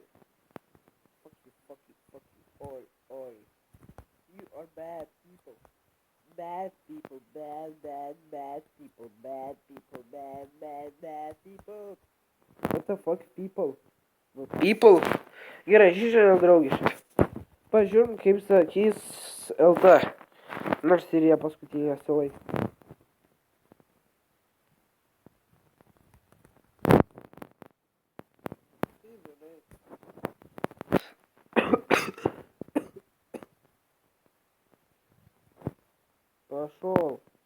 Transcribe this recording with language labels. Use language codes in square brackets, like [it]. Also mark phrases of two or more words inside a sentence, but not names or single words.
[en] Fuck you all. You are bad people. Bad people. Bad people. What the fuck people? People? [lt] Gerai, žiūrėjau draugiškai. Pažiūrim, kaip sakys LT. Nors ir jie paskutinį sulaikė. [ru] Пошел.